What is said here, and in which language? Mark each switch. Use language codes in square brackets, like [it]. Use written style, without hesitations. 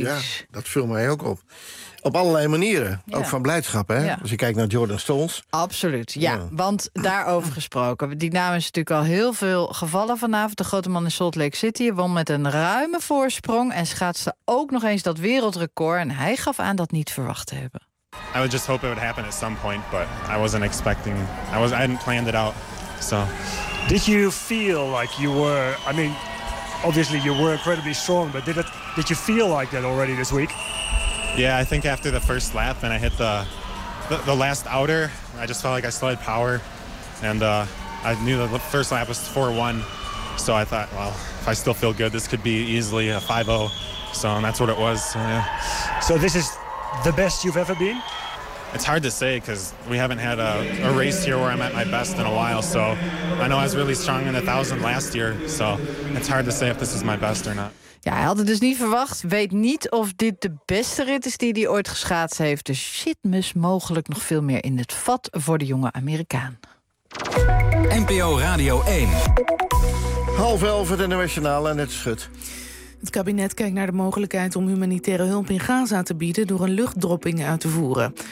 [nl] Ja, dat viel mij ook op. Op allerlei manieren. Ja. Ook van blijdschap, hè? Ja. Als je kijkt naar Jordan Stones. Absoluut, ja. Want daarover gesproken. Die naam is natuurlijk al heel veel gevallen vanavond. De grote man in Salt Lake City won met een ruime voorsprong en schaatste ook nog eens dat wereldrecord. En hij gaf aan dat niet verwacht te hebben. [en] I was just hoping it would happen at some point, but I wasn't expecting. I hadn't planned it out. So. Did you feel like you were? I mean, obviously you were incredibly strong, but did you feel like that already this week? Yeah, I think after the first lap and I hit the last outer, I just felt like I still had power. And I knew the first lap was 4-1. So I thought, well, if I still feel good, this could be easily a 5-0. So and that's what it was. So, yeah. So this is the best you've ever been? It's hard to say because we haven't had a race here where I'm at my best in a while. So I know I was really strong in 1000 last year. So it's hard to say if this is my best or not. [nl] Ja, hij had het dus niet verwacht. Weet niet of dit de beste rit is die hij ooit geschaatst heeft. Dus shit, mis mogelijk nog veel meer in het vat voor de jonge Amerikaan. NPO Radio 1. 10:30 het internationaal en het schudt. Het kabinet kijkt naar de mogelijkheid om humanitaire hulp in Gaza te bieden door een luchtdropping uit te voeren.